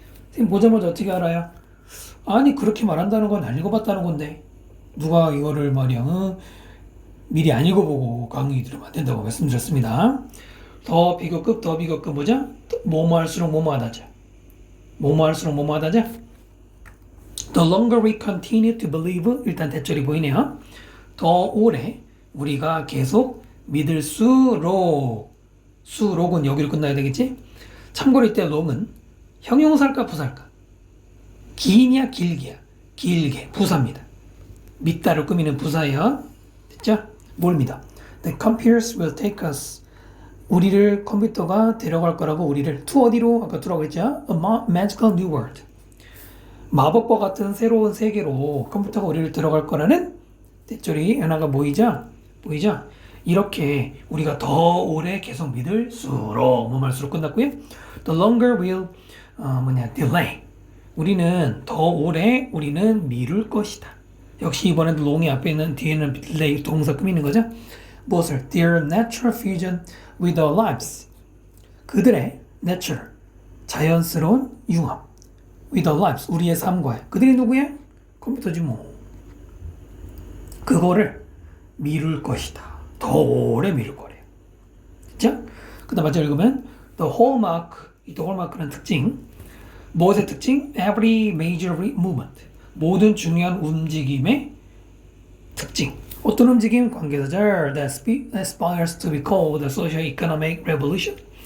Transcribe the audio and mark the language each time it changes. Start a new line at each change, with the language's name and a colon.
Korean: 선생님 보자마자 어떻게 알아요? 아니 그렇게 말한다는 건 안 읽어봤다는 건데 누가 이거를 말이야 미리 안 읽어보고 강의 들으면 안 된다고 말씀드렸습니다. 더 비교급 뭐죠? 뭐뭐 할수록 뭐뭐하다죠. 뭐뭐 할수록 뭐뭐하다죠.
English: The longer we continue to believe,
Korean: 일단 대절이 보이네요. 더 오래 우리가 계속 믿을수록, 수록은 여기로 끝나야 되겠지? 참고로 이때 long은 형용사일까 부사일까? 긴이야 길게야? 길게, 부사입니다. 믿다를 꾸미는 부사예요. 됐죠? 뭘 믿어?
English: The computers will take us.
Korean: 우리를 컴퓨터가 데려갈 거라고 우리를 to 어디로? 아까 두라고 했죠?
English: A magical new world.
Korean: 마법과 같은 새로운 세계로 컴퓨터가 우리를 들어갈 거라는 대절이 하나가 보이죠? 이렇게 우리가 더 오래 계속 믿을수록 뭐 말수록 끝났고요.
English: The longer we'll delay.
Korean: 우리는 더 오래 우리는 미룰 것이다. 역시 이번에도 long이 앞에 있는 뒤에는 delay 동사 꾸미는 거죠. 무엇을?
English: Their natural fusion with our lives.
Korean: 그들의 natural 자연스러운 융합
English: with our lives
Korean: 우리의 삶과. 그들이 누구야? 컴퓨터지 뭐. 그거를 미룰 것이다. 더 오래 미룰 거래요. 그쵸? 그 다음 마지막에 읽으면
English: the hallmark,
Korean: 이 hallmark는 특징. 무엇의 특징?
English: Every major movement.
Korean: 모든 중요한 움직임의 특징. 어떤 움직임?
English: 관계사절 that aspires to be called the socio-economic revolution.